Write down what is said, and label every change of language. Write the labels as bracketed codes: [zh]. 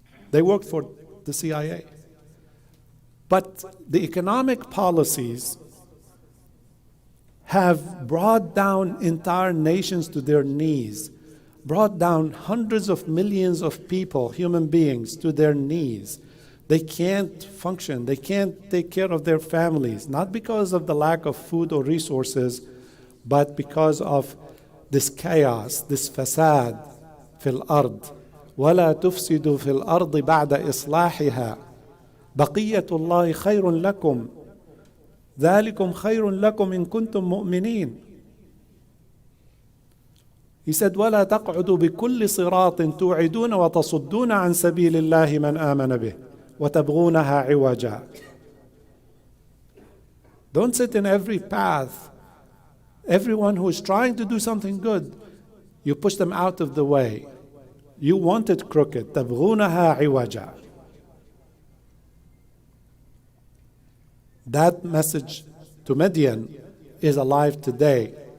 [en] They worked for the CIA. But the economic policies have brought down entire nations to their knees, brought down hundreds of millions of people, human beings, to their knees. They can't function. They can't take care of their families, not because of the lack of food or resources, but because of this chaos, this fasad fil ard. [ar] ولا تفسدوا في الأرض بعد إصلاحها بقية الله خير لكم ذلكم خير لكم إن كنتم مؤمنين. [en] He said, [ar] ولا تقعدوا بكل صراط توعدون وتصدون عن سبيل الله من آمن به وتبغونها عوجا. [en] Don't sit in every path. Everyone who is trying to do something good, you push them out of the way. You want it crooked. [ar] تبغونها عوجا. [en] That message to Midian is alive today.